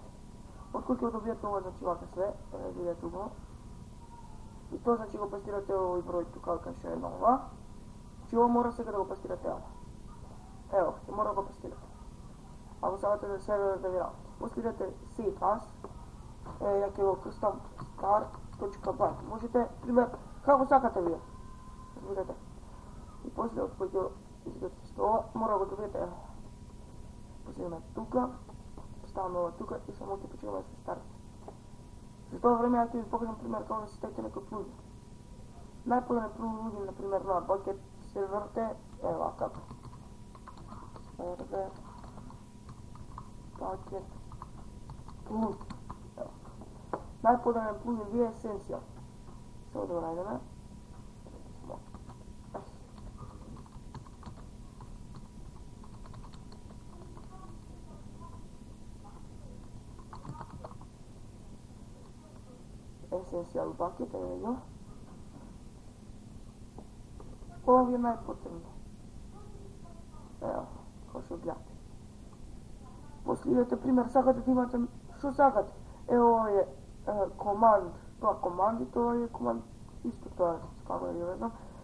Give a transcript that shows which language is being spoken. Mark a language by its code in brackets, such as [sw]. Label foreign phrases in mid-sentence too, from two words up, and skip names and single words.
[mk] Откако ќе добиете ова, значи вака све, видете го, и тоа значи го пастирате овој број тука, кај што е нова, значи ова мора сега да го пастирате ова. Ево, ќе мора да го пастирате. Ако сакате да серверот да ви работи. После идете [en] save as, [mk] ја ќе го крстам start.by. Можете, пример, како сакате вие. Видете. И после од кој ќе изготвите ова, мора да го добиете ево. После идеме тука, ставаме ова тука и само ќе почекаме да се старти. За тоа време ја ќе ви покажам пример како да се ставите некој плугин. Најподобен плугин, например, на бакет серверите е вака. Сервер, бакет, плугин. Најподобен плугин ви е Essential. Само да го најдеме. Essential bucket, еве го. Ова ви е најпотребно. Ево, како што гледате. После идете пример, сакате да имате што сакате. Ево ова е команд, тоа команди, тоа е команд, исто тоа е, како да ја знам.